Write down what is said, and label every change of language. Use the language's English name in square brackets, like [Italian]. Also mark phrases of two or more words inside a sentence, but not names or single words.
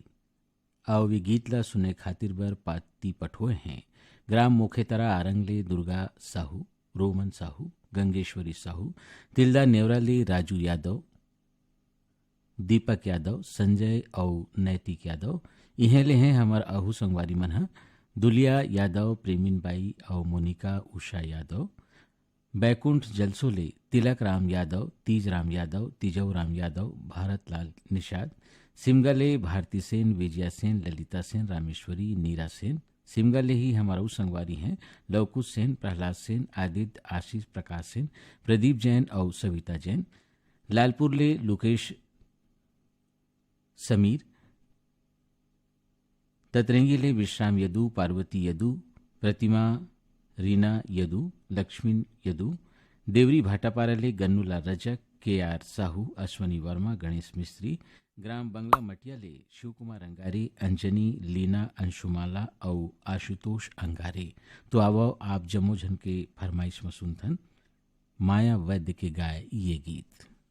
[Chhattisgarhi] आओ ये गीत ला सुने खातिर बर पाती पठोए हैं ग्राम मुखेतरा आरंगले दुर्गा साहू, रोमन साहू, गंगेश्वरी साहू, तिल्दा नेवराली राजू यादव, दीपक यादव, संजय और नैतिक यादव। इहे ले हैं हमार आहू संगवारी मन हा दुलिया यादव, प्रेमिन बाई और मोनिका उषा यादव। बैकुंठ जलसोले तिलक राम यादव, तीज राम यादव, तीजव राम यादव, भारत लाल निषाद, सिमगले भारती सेन, विजया सेन, ललिता सेन, रामेश्वरी, नीरा सेन। सिमगले ही हमारा संगवारी हैं लवकुश सेन, प्रहलाद सेन, आदित्य, आशीष, प्रकाश सेन, प्रदीप जैन और सविता जैन। लालपुरले लुकेश समीर, ततरंगीले विश्राम यदु, पार्वती यदु, प्रतिमा रीना यदु, लक्ष्मी यदु। देवरी भाटापाराले गन्नूलाल रजक, के आर साहू, अश्वनी वर्मा, गणेश मिस्त्री। ग्राम बंगला मटियाले शिवकुमार अंगारे, अंजनी, लीना, अंशुमाला और आशुतोष अंगारे। तो आवो आप जम्मो जन के फरमाइश में सुनथन माया वैद्य के गाय ये गीत।